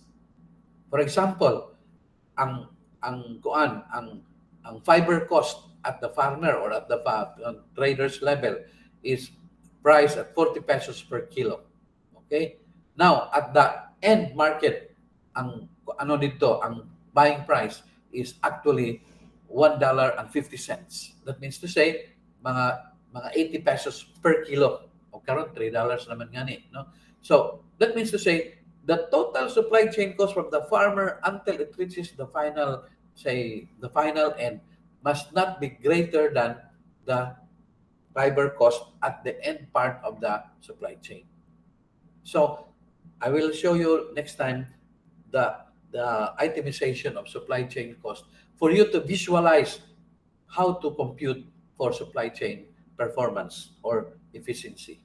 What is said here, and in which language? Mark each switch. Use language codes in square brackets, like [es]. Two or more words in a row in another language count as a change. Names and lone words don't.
[en] For example, ang fiber cost at the farmer or at the trader's level is priced at 40 pesos per kilo. Okay? Now, at the end market, ang buying price is actually $1.50. That means to say, mga 80 pesos per kilo. [ceb] O karon $3 naman ngani, no? [en] So, that means to say, the total supply chain cost from the farmer until it reaches the final, the final end must not be greater than the fiber cost at the end part of the supply chain. So, I will show you next time the itemization of supply chain cost for you to visualize how to compute for supply chain performance or efficiency.